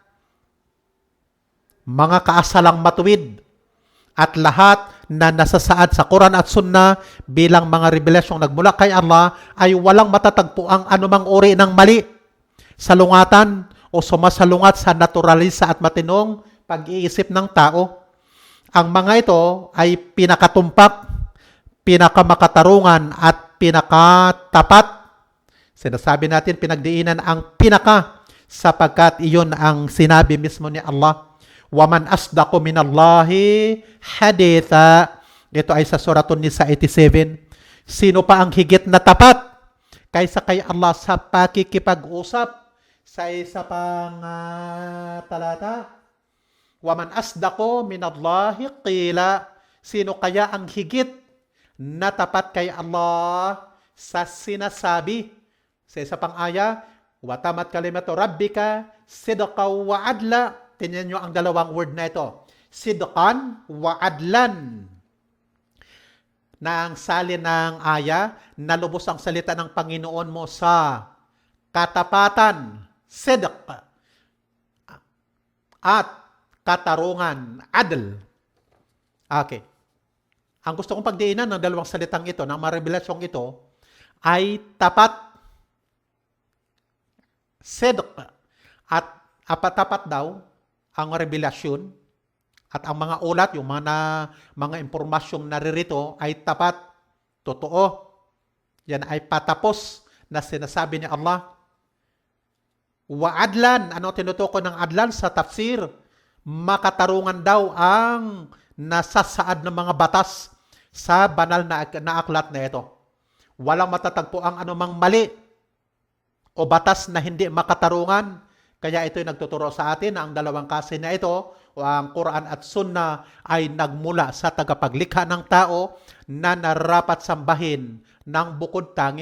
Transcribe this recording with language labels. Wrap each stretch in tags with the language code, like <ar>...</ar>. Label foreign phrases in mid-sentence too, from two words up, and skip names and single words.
<tl>Mga kaasalang matuwid at lahat na nasasaad sa Quran at Sunnah bilang mga revelasyong nagmula kay Allah ay walang matatagpo ang anumang uri ng mali, salungatan o sumasalungat sa naturalisa at matinong pag-iisip ng tao. Ang mga ito ay pinakatumpak, pinakamakatarungan at pinakatapat. Sinasabi natin pinagdiinan ang pinaka sapagkat iyon ang sinabi mismo ni Allah.</tl> <ar>ومن أصدق من الله حديثا.</ar> <tl>Ito ay sa Suratun Nisa 87. Sino pa ang higit na tapat kaysa kay Allah sa pakikipag-usap? Sa isa pang talata.</tl> <ar>ومن أصدق من الله قيلا.</ar> <tl>Sino kaya ang higit na tapat kay Allah sa sinasabi? Sa isa pang aya,</tl> <ar>وتمت كلمة ربك صدقا وعدلا.</ar> <tl>Tingnan nyo ang dalawang word na ito.</tl> <ar>صدقا وعدلا.</ar> <tl>Na ang salin ng aya, nalubos ang salita ng Panginoon mo sa katapatan, sidq, at katarungan, adl. Okay. Ang gusto kong pagdiinan ng dalawang salitang ito, ng mga revelasyong ito, ay tapat, sidq, at tapat daw, ang revelasyon at ang mga ulat, yung mga impormasyong naririto ay tapat, totoo. Yan ay patapos na sinasabi ni Allah.</tl> <ar>وعدلا,</ar> <tl>ano tinutukoy ng adlan sa tafsir? Makatarungan daw ang nasasaad ng mga batas sa banal na aklat na ito. Walang matatagpo ang anumang mali o batas na hindi makatarungan. Kaya ito'y nagtuturo sa atin na ang dalawang kasi na ito, o ang Quran at Sunnah, ay nagmula sa tagapaglikha ng tao na narapat sambahin ng bukod tangi.</tl>